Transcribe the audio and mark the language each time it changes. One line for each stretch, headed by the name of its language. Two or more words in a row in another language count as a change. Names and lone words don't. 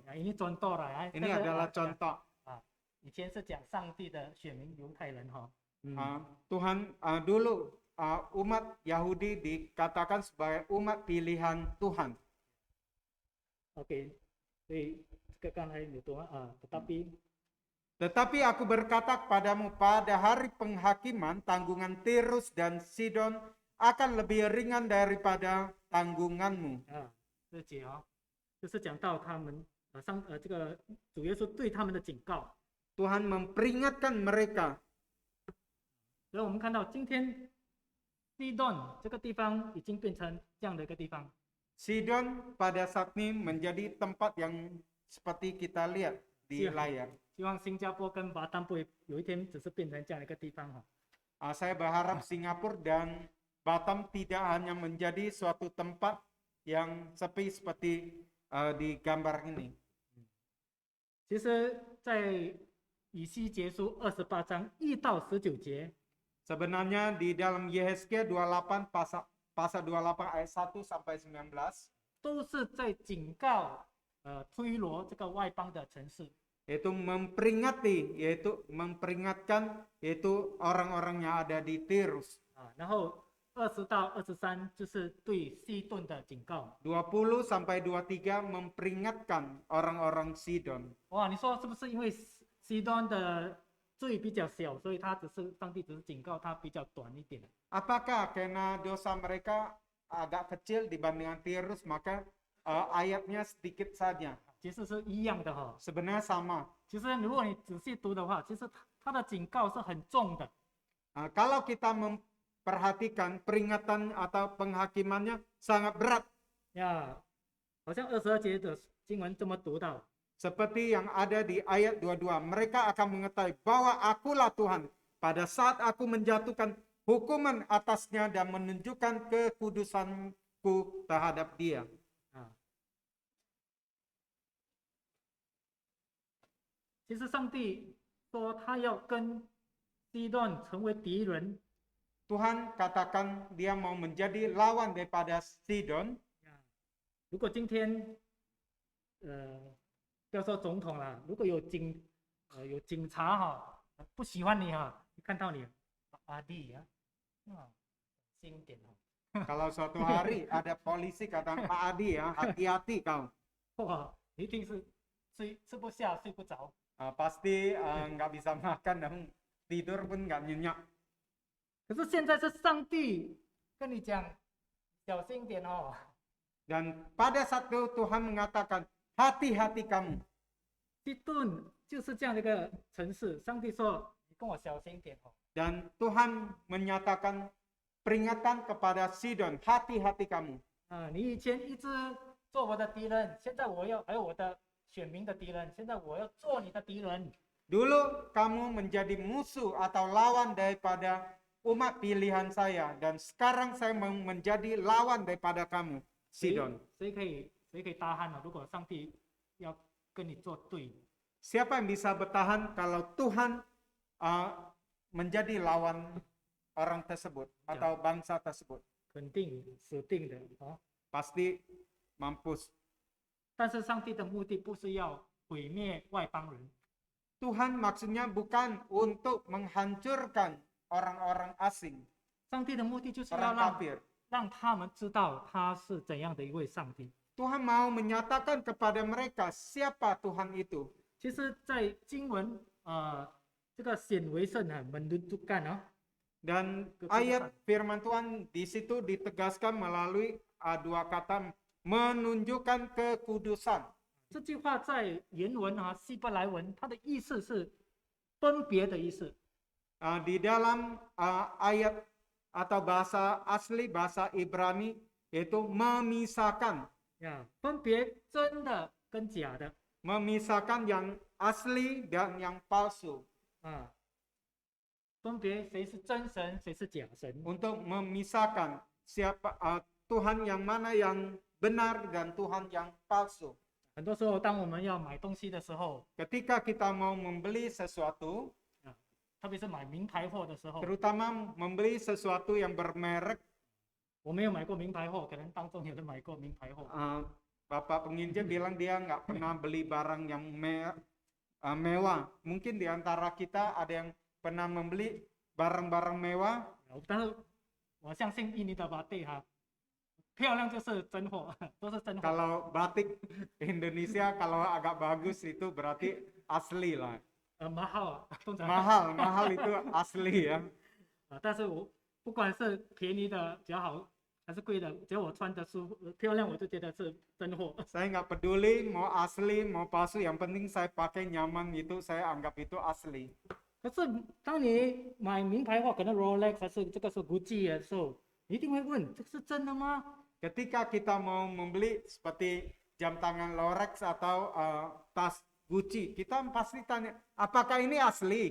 Indonesian: ini contoh lah ya. Ini adalah contoh.
Chinese: 以前是讲上帝的选民犹太人哈。
Indonesian: Tuhan dulu umat Yahudi dikatakan sebagai umat pilihan Tuhan. Oke,
Chinese: 所以这个刚才有说
Indonesian: Tetapi aku berkata kepadamu, pada hari penghakiman tanggungan Tirus dan Sidon akan lebih ringan daripada tanggunganmu.
Chinese: 这节就是讲到他们这个主耶稣对他们的警告。
Indonesian: Tuhan memperingatkan mereka.
Chinese: 所以我们看到今天Sidon 这个地方已经变成这样的一个地方。
Indonesian: Sidon pada saat ini menjadi tempat yang seperti kita lihat di layar.
Chinese: 希望新加坡跟巴丹不会有一天只是变成这样的一个地方哈。
Indonesian: Saya berharap Singapura dan Batam tidak hanya menjadi suatu tempat yang sepi seperti di gambar ini.
Chinese: 其实，在以西结书28章1到19节，
Indonesian: Sebenarnya di dalam Yehezkiel 28 pasal 28 ayat 1 sampai 19
Chinese: 都是在警告推罗这个外邦的城市。
Indonesian: yaitu memperingatkan yaitu orang-orang yang ada di Tirus.
Chinese: 然后20到23就是对西顿的警告。
Indonesian: 20 sampai 23 memperingatkan orang-orang Sidon.
Chinese: 哇，你说是不是因为西顿的罪比较小，所以上帝只是警告他比较短一点？
Indonesian: Apakah karena dosa mereka agak kecil dibandingkan Tirus maka ayatnya sedikit saja?
Chinese: 其实是一样的哈。
Indonesian: Sebenarnya sama.
Chinese: 其实如果你仔细读的话，其实他的警告是很重的。
Indonesian: Kalau kita memperhatikan peringatan atau penghakimannya sangat berat.
Chinese: 好像22节的经文这么读到。
Indonesian: Seperti yang ada di ayat 22, mereka akan mengetahui bahwa akulah Tuhan pada saat aku menjatuhkan hukuman atasnya dan menunjukkan kekudusanku terhadap dia.
Chinese: 其实上帝说他要跟西顿成为敌人。
Indonesian: Tuhan katakan dia mau menjadi lawan daripada Sidon.
Chinese: 如果今天不要说总统啦，如果有警察不喜欢你看到你阿弟轻一点
Indonesian: Kalau suatu hari ada polisi kata Pak Adi ya, hati-hati kau.
Chinese: 哇，一定是吃不下睡不着。
Indonesian: Pasti nggak bisa makan dan tidur pun nggak nyenyak.
Chinese: 可是现在是上帝跟你讲，小心一点哦。
Indonesian: Dan pada saat itu Tuhan mengatakan, hati-hati kamu.
Chinese: 西顿就是这样的一个城市，上帝说你跟我小心一点哦。
Indonesian: Dan Tuhan menyatakan peringatan kepada Sidon, hati-hati kamu.
Chinese: 你以前一直做我的敌人，现在还有我的选民的敌人，现在我要做你的敌人。
Indonesian: Dulu kamu menjadi musuh atau lawan daripada umat pilihan saya, dan sekarang saya mau menjadi lawan daripada kamu,
Chinese: 谁
Indonesian: Sidon.
Chinese: 谁可以大汉呢？如果上帝要跟你作对，
Indonesian: Siapa yang bisa bertahan kalau Tuhan menjadi lawan orang tersebut atau bangsa tersebut?
Chinese: 肯定死定的啊！
Indonesian: Pasti mampus.
Chinese: 但是上帝的目的不是要毁灭外邦人，
Indonesian: Tuhan maksudnya bukan untuk menghancurkan orang-orang asing,
Chinese: 上帝的目的就是要
Indonesian: orang
Chinese: 让
Indonesian: kafir.
Chinese: 让他们知道他是怎样的一位上帝。
Indonesian: Tuhan mau menyatakan kepada mereka siapa Tuhan itu.
Chinese: 其实，在经文这个显为圣啊 ，menunjukkan啊，
Indonesian: Dan ayat firman Tuhan di situ ditegaskan melalui dua kata menunjukkan kekudusan.
Chinese: 这句话在原文啊，希伯来文，它的意思是分别的意思。
Indonesian: Di dalam ayat atau bahasa asli bahasa Ibrani yaitu memisahkan,
Chinese: 呀，分别真的跟假的
Indonesian: memisahkan yang asli dan yang palsu,
Chinese: 啊，分别谁是真神，谁是假神。
Indonesian: untuk memisahkan siapa Tuhan yang mana yang benar dan Tuhan yang palsu.
Chinese: 很多时候，当我们要买东西的时候，
Indonesian: Ketika kita mau membeli sesuatu,
Chinese: 特别是买名牌货的时候，
Indonesian: terutama membeli sesuatu yang bermerek,
Chinese: 我没有买过名牌货，可能当中有人买过名牌货。
Indonesian: Bapak penginjil bilang dia nggak pernah beli barang yang mewah. Mungkin di antara kita ada yang pernah membeli barang-barang mewah.
Chinese: 但是我相信印尼的巴蒂哈，漂亮就是真货，都是真货。
Indonesian: Kalau batik Indonesia kalau agak bagus itu berarti asli lah.
Chinese: mahal 啊，通常
Indonesian: Mahal itu asli ya.
Chinese: 但是我不管是便宜的比较好，还是贵的，只要我穿着舒服、漂亮，我就觉得是真货。
Indonesian: Saya nggak peduli mau asli mau palsu, yang penting saya pakai nyaman itu saya anggap itu asli.
Chinese: 可是当你买名牌货，可能 Rolex 还是这个是 Gucci 的时候，你一定会问：这是真的吗？
Indonesian: Ketika kita mau membeli seperti jam tangan Rolex atau tas Gucci, kita pasti tanya, apakah ini asli?